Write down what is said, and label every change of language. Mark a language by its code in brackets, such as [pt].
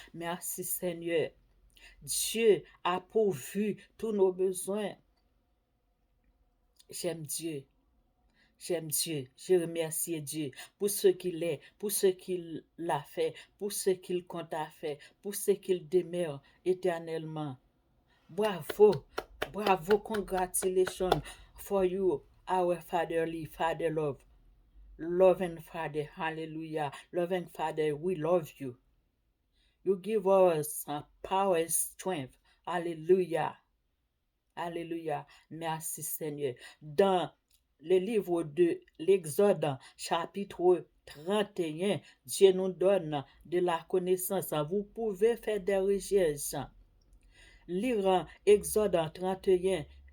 [fr] Merci Seigneur. Dieu a pourvu tous nos besoins. J'aime Dieu. J'aime Dieu, je remercie Dieu pour ce qu'il est, pour ce qu'il a fait, pour ce qu'il compte à faire, pour ce qu'il demeure éternellement. [en] Bravo, bravo, congratulations for you, our fatherly Father love. Loving Father, hallelujah. Loving Father, we love you. You give us power and strength. [fr] Hallelujah. Alléluia. Merci Seigneur. Dans le livre de l'Exode, chapitre 31, Dieu nous donne de la connaissance. Vous pouvez faire des recherches. Lire Exode 31.